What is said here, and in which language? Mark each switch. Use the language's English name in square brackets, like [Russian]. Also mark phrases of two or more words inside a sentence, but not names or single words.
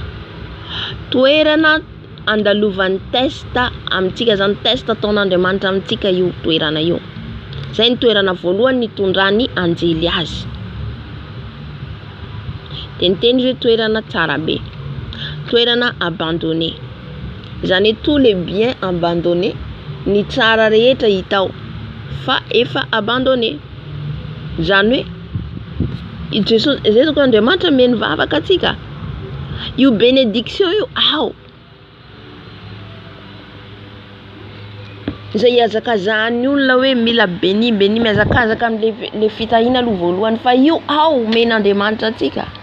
[Malagasy] Toerana andalovan'ny testa amintsika zany, test ataon'Andriamanitra amintsika io toerana io. Zay ny toerana voalohany nitondrany anjely azy. De niteny hoe toerana tsara be, toerana abandonné. [French] Zany tous les biens abandonnés, [Malagasy] ny tsara rehetra hitao fa efa abandonné. Zany hoe Jesosy, zay zao Andriamanitra meny vavaka atsika. Io bénédiction io zay azakazan'ny olona hoe mila béni miazakazaka am'le fitahina aloha voalohany, fa io men'Andriamanitra atsika.